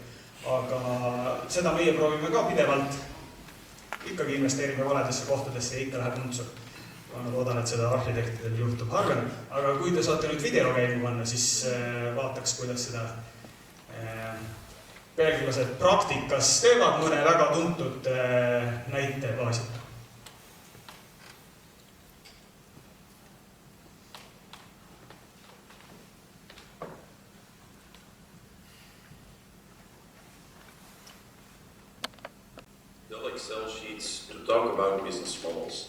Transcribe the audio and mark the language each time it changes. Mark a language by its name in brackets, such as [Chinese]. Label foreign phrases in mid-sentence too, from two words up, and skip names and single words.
[Estonian] Aga seda meie proovime ka pidevalt, ikkagi investeerime valedesse kohtadesse ja ikka läheb nuntsu. Ma loodan, et seda arhitektidel juhtub harvem, aga kui te saate nüüd video käimu panna, siis vaataks, kuidas seda belglased praktikas teevad mõne väga tuntud näite baasil. [English] Dell Excel sheets to talk about business models.